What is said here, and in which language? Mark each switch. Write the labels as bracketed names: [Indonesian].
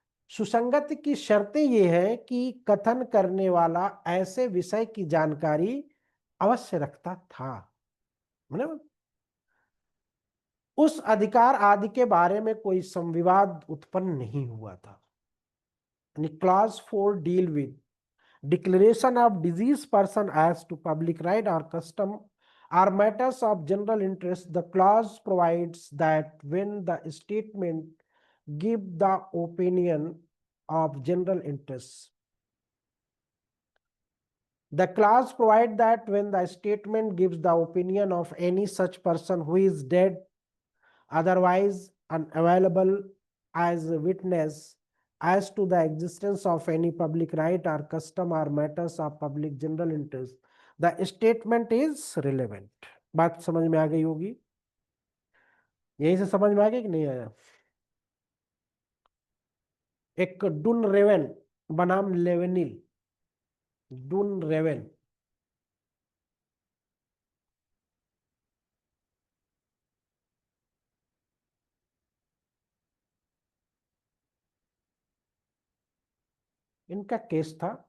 [Hindi] सुसंगत की शर्तें ये है कि कथन करने वाला ऐसे विषय की जानकारी अवश्य रखता था, मतलब उस अधिकार आदि के बारे में कोई संविवाद उत्पन्न नहीं हुआ था। [English] Class 4 deal with declaration of deceased person as to public right or custom are matters of general interest. The clause provides that when the statement give the opinion of general interest, the clause provides that when the statement gives the opinion of any such person who is dead, otherwise unavailable as a witness as to the existence of any public right or custom or matters of public general interest, the statement is relevant. [Hindi] बात समझ में आ गई होगी? यहीं से समझ में आ गया कि नहीं आया? एक डुन रेवन बनाम लेवेनिल, डुन रेवन, इनका केस था।